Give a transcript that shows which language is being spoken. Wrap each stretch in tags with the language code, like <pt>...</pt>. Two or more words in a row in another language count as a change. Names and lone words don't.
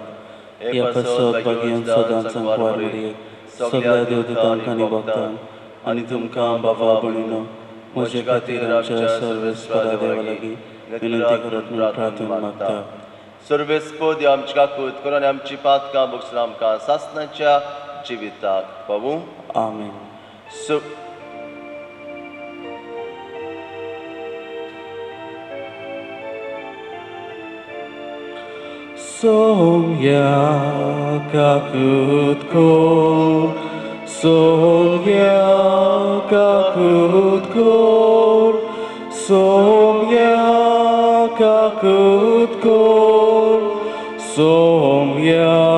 <kok>ह्या पासत बागेन सदांच सांगवार मरयेक सगळ्या देवदूतांक आनी भक्तांक आनी तुमकां बाबा भणीनो म्हजे खातीर आमच्या सर्वेस्परा देवा लागीं विनंती करत म्हूण प्रार्थना मागता. सर्वेस्पद आमची काकूत करून आनी आमची पातकां बक्षून आमकां सासणाच्या जिविताक पावूं. आमेन. Songya kakut kor, songya kakut kor, songya kakut kor, songya</kok>